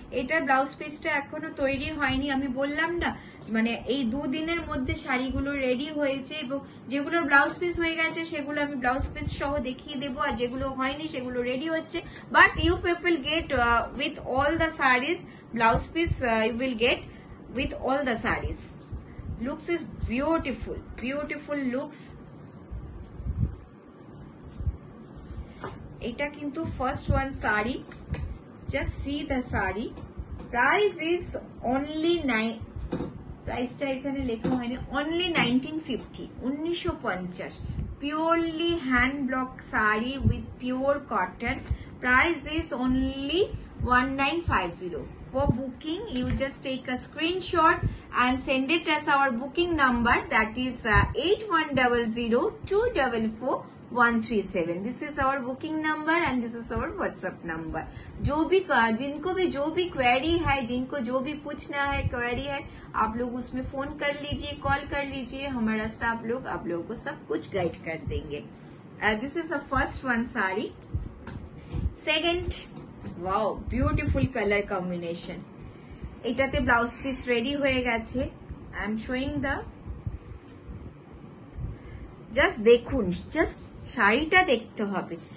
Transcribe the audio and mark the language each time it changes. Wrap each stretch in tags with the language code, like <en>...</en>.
<bn>এটার ব্লাউজ পিসটা এখনো তৈরি হয়নি, আমি বললাম না, মানে এই দুদিনের মধ্যে শাড়িগুলো রেডি হয়েছে এবং যেগুলো ব্লাউজ পিস হয়ে গেছে সেগুলো আমি ব্লাউজ পিস সহ দেখিয়ে দেবো, আর যেগুলো হয়নি সেগুলো রেডি হচ্ছে।</bn> <en>But you people get with all the saris blouse piece, you will get with all the sarees. Looks is beautiful looks.</en> <bn>এটা কিন্তু first one sari.</bn> <en>Just see the sari. Price is only</en> <bn>প্রাইসটা এখানে লেখা হয়নি, only 1950, 1950।</bn> <en>Purely hand block sari with pure cotton. Price is only 1950. For booking, you just take a screenshot and send it as our booking number, that is 8100244137. This is our booking number and this is our WhatsApp number.</en> <hi>जिनको भी जो भी query है, जिनको जो भी पूछना है, क्वेरी है, आप लोग उसमें फोन कर लीजिए, कॉल कर लीजिए, हमारा स्टाफ लोग आप लोगों को सब कुछ गाइड कर देंगे।</hi> <en>This is the first one</en> <hi>sari.</hi> <en>Second, wow beautiful colour combination.</en> <bn>এটাতে ব্লাউজ পিস রেডি হয়ে গেছে।</bn> <en>I am showing the,</en> <bn>just দেখুন, জাস্ট শাড়িটা দেখতে হবে।</bn>